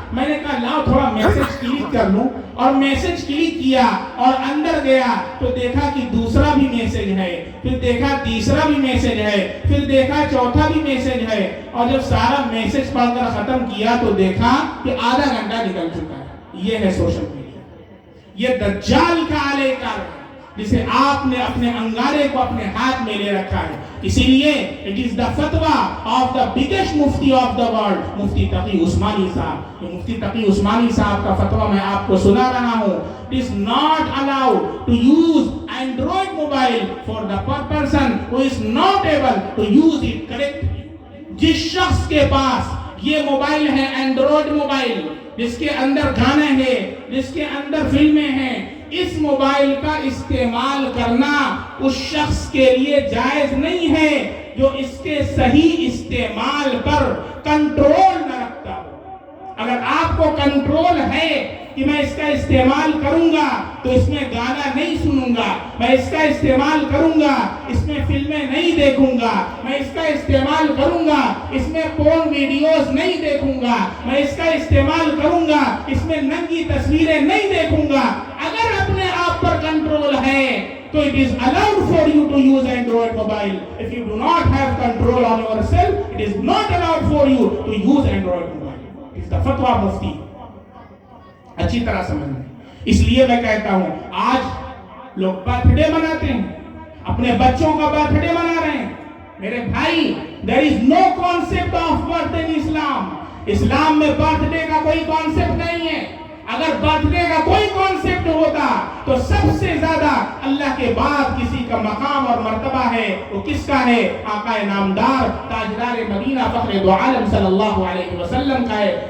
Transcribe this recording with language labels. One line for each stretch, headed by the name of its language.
Urdu: میں نے کہا لاؤ تھوڑا میسج کلک کر لوں, اور میسج کلک کیا اور اندر گیا تو دیکھا کہ دوسرا بھی میسج ہے, پھر دیکھا تیسرا بھی میسج ہے, پھر دیکھا چوتھا بھی میسج ہے, اور جب سارا میسج پڑھ کر ختم کیا تو دیکھا کہ آدھا گھنٹہ نکل چکا ہے. یہ ہے سوشل میڈیا, یہ دجال کا آلے کار ہے جسے آپ نے اپنے انگارے کو اپنے ہاتھ میں لے رکھا ہے. اسی لیے
English: it is the fatwa of the biggest mufti of the world, Mufti Taqi Usmani صاحب.
Urdu: یہ مفتی تقی عثمانی صاحب کا فتویٰ میں آپ کو سنا رہا ہوں.
English: It is not allowed to use Android mobile for the person who is not able to use it correctly.
Urdu: جس شخص کے پاس یہ موبائل ہے اینڈرائڈ موبائل, جس کے اندر گانے ہیں, جس کے اندر فلمیں ہیں, اس موبائل کا استعمال کرنا اس شخص کے لیے جائز نہیں ہے جو اس کے صحیح استعمال پر کنٹرول نہ رکھتا ہو. اگر آپ کو کنٹرول ہے کہ میں اس کا استعمال کروں گا تو اس میں گانا نہیں سنوں گا, میں اس کا استعمال کروں گا اس میں فلمیں نہیں دیکھوں گا, میں اس کا استعمال کروں گا اس میں پورن ویڈیوز نہیں دیکھوں گا, میں اس کا استعمال کروں گا اس میں ننگی تصویریں نہیں دیکھوں گا. اگر اپنے آپ پر کنٹرول ہے تو
English: it is allowed for you to use Android mobile. If you do not have control on yourself, it is not allowed for you to use Android mobile. It is the fatwa mufti.
Urdu: اچھی طرح سمجھ لیں. اس لیے میں کہتا ہوں آج لوگ برتھ ڈے مناتے ہیں, اپنے بچوں کا برتھ ڈے منا رہے ہیں. میرے بھائی,
English: there is no concept of birthday in Islam.
Urdu: اسلام میں برتھ ڈے کا کوئی کانسیپٹ نہیں ہے. اگر برتھ ڈے کا کوئی کانسیپٹ ہوتا تو سب سے زیادہ اللہ کے بعد کسی کا مقام اور مرتبہ ہے وہ کس کا ہے؟ آقا نامدار تاجدار مدینہ فخر دو عالم صلی اللہ علیہ وسلم کا ہے.